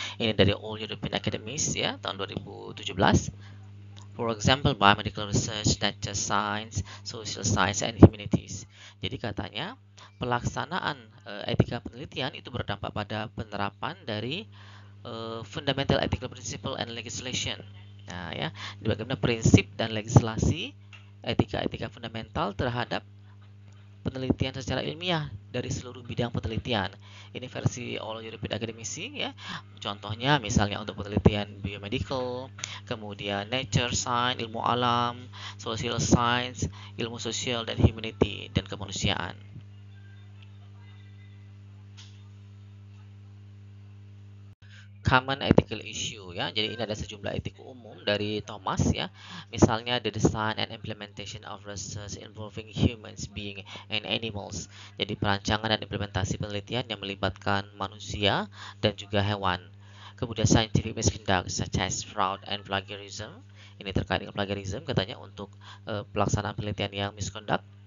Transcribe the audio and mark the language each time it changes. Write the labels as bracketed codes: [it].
[id] Ini dari All European Academies ya, tahun 2017. [en] For example, biomedical research, nature science, social science, and humanities. [id] Jadi katanya, pelaksanaan etika penelitian itu berdampak pada penerapan dari [en] fundamental ethical principle and legislation. [id] Nah, ya, bagaimana prinsip dan legislasi etika-etika fundamental terhadap penelitian secara ilmiah dari seluruh bidang penelitian. Ini versi All European Academisi ya. Contohnya misalnya untuk penelitian biomedical, kemudian nature science, ilmu alam, social science, ilmu sosial dan humanity dan kemanusiaan. [en] Common ethical issue ya. [id] Jadi ini ada sejumlah etika umum dari Thomas ya. [en] Misalnya the design and implementation of research involving humans, being and animals. [id] Jadi perancangan dan implementasi penelitian yang melibatkan manusia dan juga hewan. [en] Kemudian scientific misconduct such as fraud and plagiarism. [id] Ini terkait dengan plagiarism katanya untuk pelaksanaan penelitian yang misconduct.